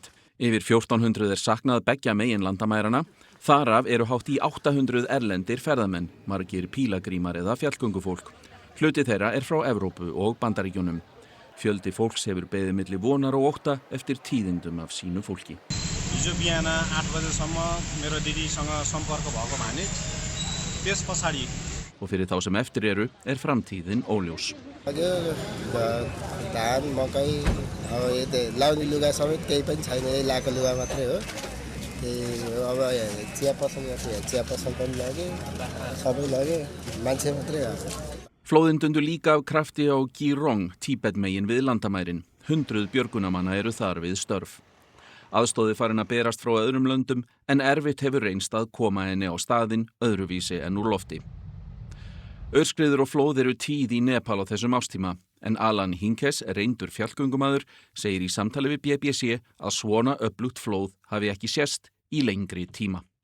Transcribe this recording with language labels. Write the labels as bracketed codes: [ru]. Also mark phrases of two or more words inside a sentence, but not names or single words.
[is] Yfir 1400 saknað beggja megin landamærana. Þar af eru hátt í 800 erlendir ferðamenn, margir pílagrímar eða fjallgöngufólk. Hluti þeirra frá Evrópu og Bandaríkjunum. Fjöldi fólks hefur beðið milli vonar og ótta eftir tíðindum af sínu fólki. [ne] हिजो बिहान 8 बजेसम्म मेरो दिदीसँग सम्पर्क भएको भने त्यसपछि [is] Og fyrir þá sem eftir eru framtíðin óljós. [ne] हजुर धान मकै अब यतै लाउने लुगा समेत केही पनि छैन लाको लुगा मात्रै हो अब चिया पसल पनि लाग्यो सबै लाग्यो मान्छे मात्रै हो [is] Flóðin dundu líka af krafti á Girong, Tíbetmegin við landamærin. 100 björgunarmanna eru þar við störf. Aðstóði farin að berast frá öðrum löndum en erfitt hefur reynst að koma henni á staðinn öðruvísi en úr lofti. Aurskriður og flóð eru tíð í Nepal á þessum ástíma, en Alan Hinkes, reyndur fjallgöngumaður, segir í samtali við BBC að svona öflugt flóð hafi ekki sést í lengri tíma.